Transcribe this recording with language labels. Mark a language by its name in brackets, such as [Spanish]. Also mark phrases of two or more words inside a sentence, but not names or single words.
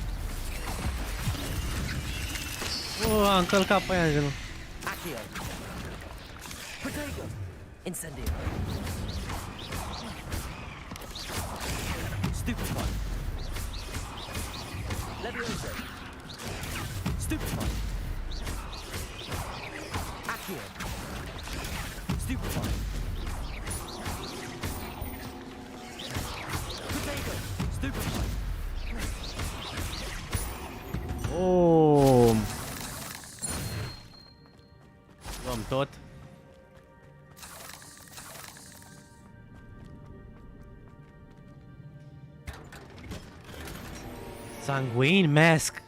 [Romanian] A încălcat pe aia în genul. Accio. Potato. Incendio. Stupefy. Levioso. Stupefy. Accio. Stupefy. Potato. Stupefy. Oh. Luăm tot. Sanguine Mask.